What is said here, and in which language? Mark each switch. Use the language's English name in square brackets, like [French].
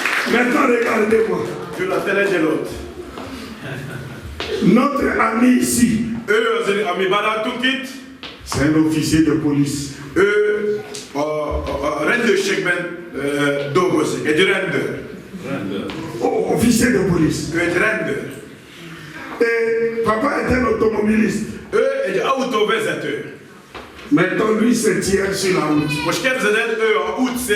[French] Maintenant, regardez-moi. [Hungarian] Gyula, te legyél ott! [French] Notre ami ici, [Hungarian] Ő az, ami barátunk itt, [French] c'est un officier de police. [Hungarian] ő a rendőrségben dolgozik, egy rendőr. [French] Officier de police. [Hungarian] Ő egy rendőr. [French] Et papa est un automobiliste. [Hungarian] Ő egy autóvezető. [French] Maintenant, lui se tient sur la route.